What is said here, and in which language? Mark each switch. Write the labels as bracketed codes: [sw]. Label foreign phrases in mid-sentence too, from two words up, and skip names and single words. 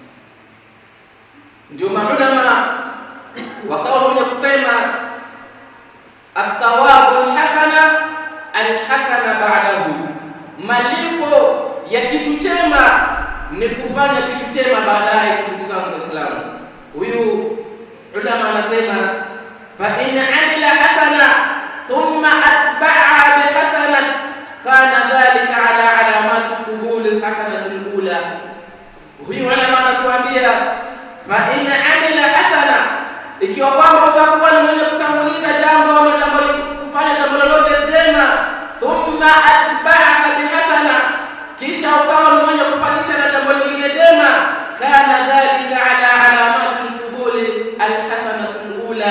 [sw] Ndio maulama wakawa wenye kusema [ar] الثواب الحسنة الحسنة بعده, [sw] malipo ya kitu chema ni kufanya kitu chema baadaye. Ndugu zangu Waislamu, huyu ulama anasema [ar] فإن عمل حسنة ثم أتبع بحسنة كان ذلك على علامة قبول الحسنة الأولى. [sw] Huyu ulama anatuambia [ar] فإن عمل حسنة, [sw] ikiwa kwamba utakuwa ni mwenye kutanguliza jambo ama kufanya jambo lolote jema, [ar] ثم أتبع بحسنة, [sw] kisha ukawa ni mwenye kufuatisha na jambo lingine jema, [ar] كان ذلك على علامة قبول الحسنة الأولى.